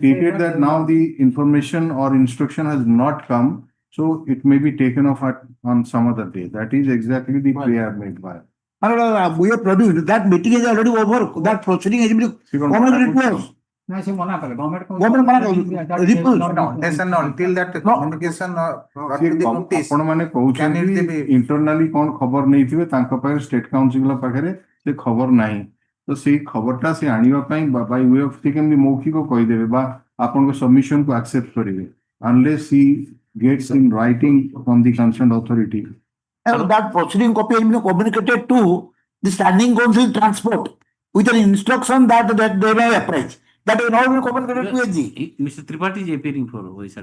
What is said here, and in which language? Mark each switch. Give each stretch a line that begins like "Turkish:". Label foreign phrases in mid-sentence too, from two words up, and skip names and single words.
English: Stated that now the information or instruction has not come, so it may be taken off on some other day. That is exactly the play I have made by. We have produced, that meeting is already over, that proceeding has been communicated to us. Government until that communication
Odia: ଆପଣମାନେ କହୁଛନ୍ତି internally କଣ ଖବର ନେଇଥିବେ ତାଙ୍କ ପାଖରେ
English: state council
Odia: ପାଖରେ ସେ ଖବର ନାହିଁ ତ ସେଇ ଖବରଟା ସେ ଆଣିବା ପାଇଁ
English: by way of
Odia: ସେ କେମିତି ମୌଖିକ କହିଦେବେ ବା ଆପଣଙ୍କ ସବମିଶନ କୁ ଆକ୍ସେପ୍ଟ କରିବେ
English: unless he gets in writing from the concerned authority. That proceeding copy has been communicated to the standing council transport with an instruction that they may approach. That is not been communicated to AG. Mr. Tripathi is appearing for Orissa.